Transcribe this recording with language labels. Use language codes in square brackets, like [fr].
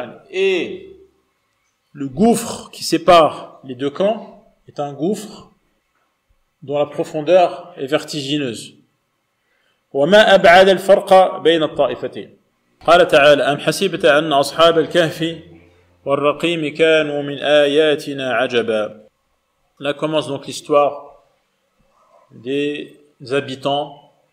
[fr] Et le gouffre qui sépare les deux camps est un gouffre dont la profondeur est vertigineuse. [ar] وما أبعد الفرق بين الطائفتين. قال تعالى: أم حسبت أن أصحاب الكهف والرقيم كانوا من آياتنا عجبا. [fr] Là commence donc l'histoire des habitants